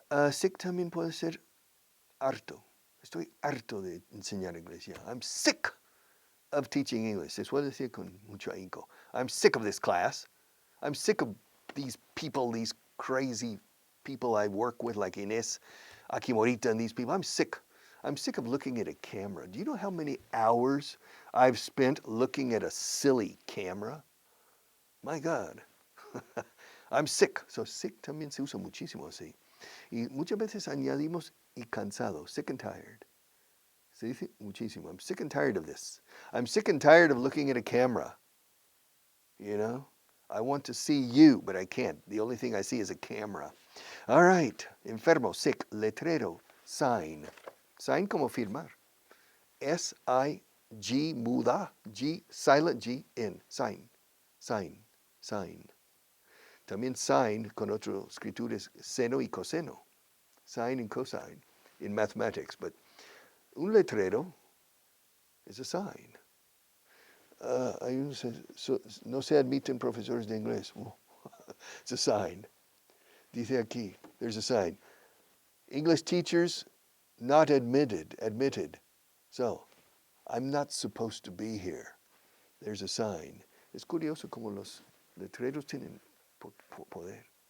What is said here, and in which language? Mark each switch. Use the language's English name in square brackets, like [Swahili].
[Spanish] Sick también puede ser harto. Estoy harto de enseñar inglés ya. [English] I'm sick of teaching English. [Spanish] Se suele decir con mucho ahínco. [English] I'm sick of this class. I'm sick of these people, these crazy people I work with, like Inés, Akimorita, and these people. I'm sick. I'm sick of looking at a camera. Do you know how many hours I've spent looking at a silly camera? My God. I'm sick. [Spanish] So sick también se usa muchísimo así. Y muchas veces añadimos y cansado, [English] sick and tired. [Spanish] Se dice muchísimo. [English] I'm sick and tired of this. I'm sick and tired of looking at a camera. You know? I want to see you, but I can't. The only thing I see is a camera. All right. Enfermo, sick, letrero, sign. Sign [Spanish] como firmar. [English] S-I-G, muda, G, silent G, N. Sign, sign, sign. [Spanish] También sign con otro escritura es seno y coseno. [English] Sine and cosine in mathematics. But un letrero is a sign. [Spanish] No se admiten profesores de inglés. [English] It's a sign. [Spanish] Dice aquí, [English] there's a sign. English teachers not admitted. So, I'm not supposed to be here. There's a sign. [Spanish] Es curioso como los letreros tienen poder.